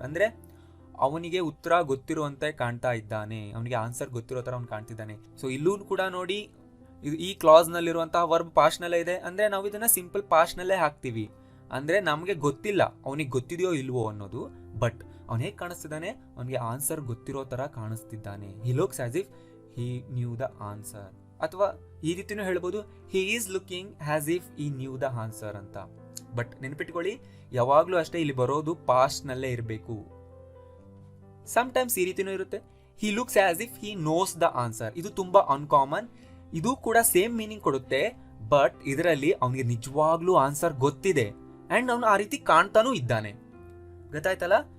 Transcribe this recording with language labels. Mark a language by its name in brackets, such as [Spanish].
[Kannada] ಅಂದ್ರೆ ಅವನಿಗೆ ಉತ್ತರ ಗೊತ್ತಿರುವಂತೆ ಕಾಣ್ತಾ ಇದ್ದಾನೆ, ಅವನಿಗೆ ಆನ್ಸರ್ ಗೊತ್ತಿರೋ ತರ ಅವ್ನು ಕಾಣ್ತಿದ್ದಾನೆ. ಸೊ ಇಲ್ಲೂ ಕೂಡ ನೋಡಿ, ಈ ಕ್ಲಾಸ್ ನಲ್ಲಿರುವಂತಹ ವರ್ಬ್ ಪಾಸ್ಟ್ ನಲ್ಲೇ ಇದೆ. ಅಂದ್ರೆ ನಾವು ಇದನ್ನ ಸಿಂಪಲ್ ಪಾಸ್ಟ್ ನಲ್ಲೇ ಹಾಕ್ತಿವಿ. ಅಂದ್ರೆ ನಮ್ಗೆ ಗೊತ್ತಿಲ್ಲ ಅವನಿಗೆ ಗೊತ್ತಿದೆಯೋ ಇಲ್ವೋ ಅನ್ನೋದು, ಬಟ್ ಅವನು ಹೇಗೆ ಕಾಣಿಸ್ತಿದ್ದಾನೆ, ಅವನಿಗೆ ಆನ್ಸರ್ ಗೊತ್ತಿರೋ ತರ ಕಾಣಿಸ್ತಿದ್ದಾನೆ. [English] he looks as if he knew the answer. [Kannada] ಅಥವಾ ಈ ರೀತಿನೂ ಹೇಳ್ಬೋದು, [English] he is looking as if he knew the answer ಅಂತ. [Kannada] ಬಟ್ ನೆನಪಿಟ್ಕೊಳ್ಳಿ, ಯಾವಾಗ್ಲೂ ಅಷ್ಟೇ ಇಲ್ಲಿ ಬರೋದು ಪಾಸ್ಟ್ ನಲ್ಲೇ ಇರಬೇಕು. [English] sometimes [Kannada] ಈ ರೀತಿನೂ ಇರುತ್ತೆ, [English] He looks as if he knows the answer. [Kannada] ಇದು ತುಂಬಾ ಅನ್ಕಾಮನ್. ಇದು ಕೂಡ ಸೇಮ್ ಮೀನಿಂಗ್ ಕೊಡುತ್ತೆ, ಬಟ್ ಇದರಲ್ಲಿ ಅವನಿಗೆ ನಿಜವಾಗ್ಲೂ ಆನ್ಸರ್ ಗೊತ್ತಿದೆ ಅಂಡ್ ಅವನು ಆ ರೀತಿ ಕಾಣ್ತಾನೂ ಇದ್ದಾನೆ. ಗೊತ್ತಾಯ್ತಲ್ಲ?